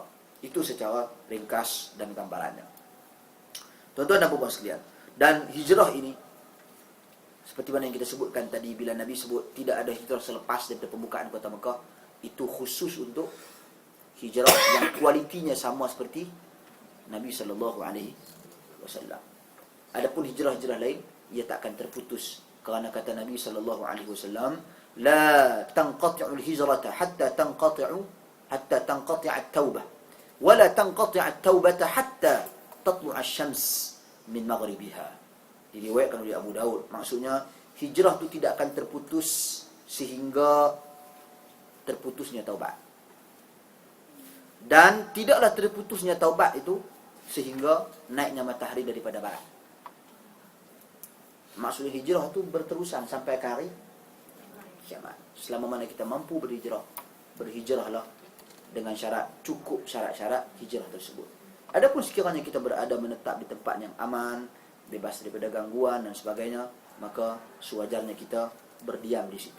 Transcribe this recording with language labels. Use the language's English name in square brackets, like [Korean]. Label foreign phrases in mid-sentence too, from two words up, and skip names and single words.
[Malay] Itu secara ringkas dan gambarannya. Tuan-tuan dan puan sekalian, dan hijrah ini seperti mana yang kita sebutkan tadi, bila Nabi sebut tidak ada hijrah selepas daripada pembukaan kota Mekah, itu khusus untuk hijrah yang kualitinya sama seperti Nabi SAW. Adapun hijrah-hijrah lain, ia tak akan terputus, kerana kata Nabi SAW, [Arabic] لا تنقطع الهجرة حتى تنقطع التوبة ولا تنقطع التوبة حتى تطلع الشمس من مغربها. [Malay] Diriwayatkan oleh Abu Daud. Maksudnya hijrah itu tidak akan terputus sehingga terputusnya taubat. Dan tidaklah terputusnya taubat itu sehingga naiknya matahari daripada barat. Maksudnya hijrah itu berterusan sampai ke hari kiamat. Selama mana kita mampu berhijrah, berhijrahlah dengan syarat, cukup syarat-syarat hijrah tersebut. Adapun sekiranya kita berada menetap di tempat yang aman, bebas daripada gangguan dan sebagainya, maka sewajarnya kita berdiam di situ.